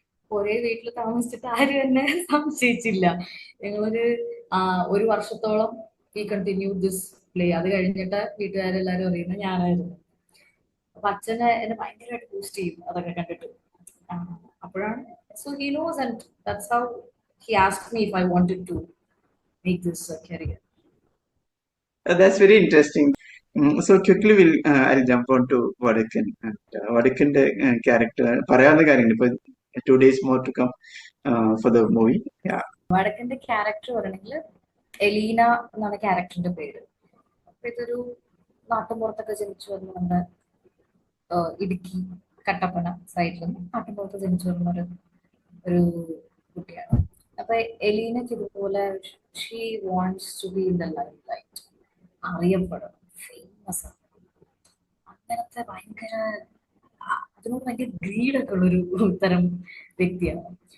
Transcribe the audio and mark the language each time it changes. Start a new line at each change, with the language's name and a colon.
Malayalam: ഒരേ വീട്ടിൽ താമസിച്ചിട്ട് ആരും എന്നെ സംശയിച്ചില്ല. ഞങ്ങളൊരു ഒരു വർഷത്തോളം ഈ
English: Continue this play.
Malayalam: അത് കഴിഞ്ഞിട്ട് വീട്ടുകാരെല്ലാരും അറിയുന്നത് ഞാനായിരുന്നു. അപ്പൊ അച്ഛനെ എന്നെ ഭയങ്കരമായിട്ട് ബൂസ്റ്റ് ചെയ്യും അതൊക്കെ കണ്ടിട്ട്. ആ, അപ്പോഴാണ്
English: So he knows and that's how he asked me if I wanted to make this career. That's very interesting. So quickly I'll jump on to Vadakan. And Vadakkന്റെ character
Malayalam: പറയാവുന്ന കാര്യങ്ങൾ ഇപ്പൊ
English: 2 days more to come for the movie. Yeah.
Malayalam: വടക്കന്റെ character പറയണെങ്കിൽ Elina എന്നാണ് ക്യാരക്ടറിന്റെ പേര്. അപ്പൊ ഇതൊരു നാട്ടുമ്പുറത്തൊക്കെ ജനിച്ചു വന്ന നമ്മുടെ ഇടുക്കി കട്ടപ്പന സൈഡിൽ നാട്ടുമ്പുറത്ത് ജനിച്ചു വരുന്ന ഒരു കുട്ടിയാണ്. അപ്പൊ എലീനക്ക് ഇതുപോലെ
English: she wants to be in the life light,
Malayalam: അറിയപ്പെടണം, famous ആണ്, അങ്ങനത്തെ ഭയങ്കര അതിനോട് ഭയങ്കര ഗ്രീഡൊക്കെ ഉള്ളൊരു തരം വ്യക്തിയാണ്.